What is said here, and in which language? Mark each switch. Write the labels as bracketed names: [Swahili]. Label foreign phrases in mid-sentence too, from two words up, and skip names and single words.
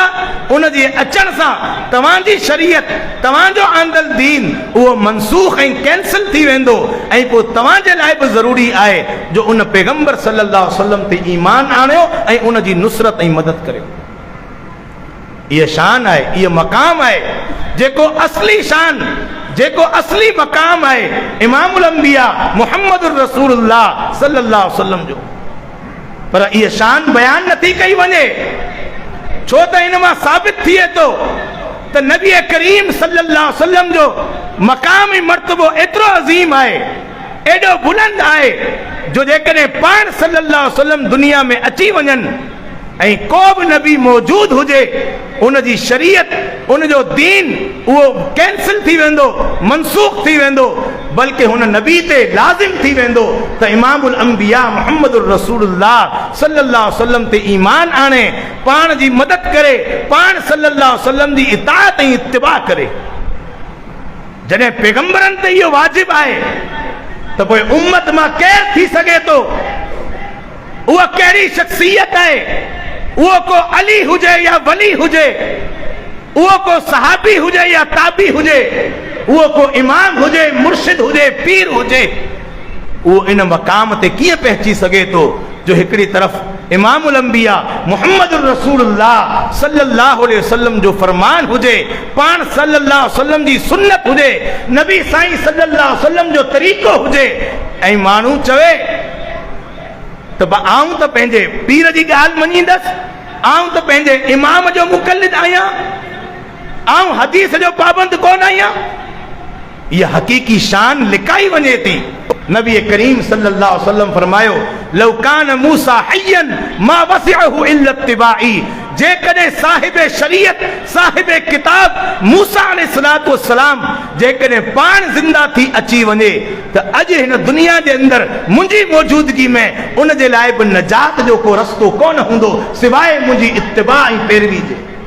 [Sindhi] उन जे अचण सां तव्हांजी शरीयत तव्हांजो आंदल दीन उहो मनसूख ऐं कैंसिल थी वेंदो ऐं पोइ तव्हांजे लाइ बि ज़रूरी आहे जो उन पैगंबर [Arabic] صلى الله عليه وسلم [Sindhi] ते ईमान आणियो ऐं उन जी नुसरत ऐं मदद करियो। इहा शान आहे, इहा मक़ाम आहे जेको असली शान, जेको असली मक़ाम आहे [Arabic] إمام الأنبياء محمد رسول الله صلى الله عليه وسلم [Sindhi] जो। पर इहा शान बयान नथी कई वञे, छो त इन मां साबित थिए थो त नबी करीम [Arabic] صلى الله عليه وسلم [Sindhi] जो मक़ाम ऐं मर्तबो एतिरो अज़ीम आहे, एॾो बुलंद आहे जो जेकॾहिं पाण [Arabic] صلى الله عليه وسلم [Sindhi] दुनिया में अची वञनि ऐं को बि नबी मौजूद हुजे, उन जी शरीयत उन जो दीन उहो कैंसिल थी वेंदो, मनसूख थी वेंदो, बल्कि हुन नबी ते लाज़िम थी वेंदो त [Arabic] إمام الأنبياء محمد رسول الله صلى الله عليه وسلم [Sindhi] ते ईमान आणे, पाण जी मदद करे, पाण [Arabic] صلى الله عليه وسلم [Sindhi] जी इताअत ऐं इत्तिबा करे। जॾहिं पैगंबरनि ते इहो वाजिब आहे त पोइ उम्मत मां केरु थी सघे थो, उहा कहिड़ी शख्सियत आहे, उहो को अली हुजे या वली हुजे, उहो को सहाबी हुजे या ताबी हुजे, उहो को इमाम हुजे, मुर्शिद हुजे, पीर हुजे, उहो इन मक़ाम ते कीअं पहुची सघे थो जो हिकिड़ी तरफ़ [Arabic] إمام الأنبياء محمد رسول الله صلى الله عليه وسلم [Sindhi] जो फरमान हुजे, पाण [Arabic] صلى الله عليه وسلم [Sindhi] जी सुन्नत हुजे, नबी साईं [Arabic] صلى الله عليه وسلم [Sindhi] जो तरीक़ो हुजे, ऐं माण्हू चवे त आऊं त पंहिंजे पीर जी ॻाल्हि मञींदसि, आऊं त पंहिंजे इमाम जो मुक़ल्लिद आहियां, आऊं हदीस जो पाबंद कोन आहियां। इहा हक़ीक़ी शान लिकाई वञे थी। नबी करीम [Arabic] صلى الله عليه وسلم [Sindhi] फरमायो, [Arabic] لو كان موسى حيا ما وسعه إلا اتباعي, [Sindhi] जेकॾहिं साहिब शरीयत साहिब किताब मूसा [Arabic] عليه الصلاة والسلام [Sindhi] जेकॾहिं पाण ज़िंदा थी अची वञे त अॼु हिन दुनिया जे अंदरि मुंहिंजी मौजूदगी में उन जे लाइ बि नजात जो को रस्तो कोन हूंदो सिवाइ मुंहिंजी इत्तिबा ऐं पैरवी जे।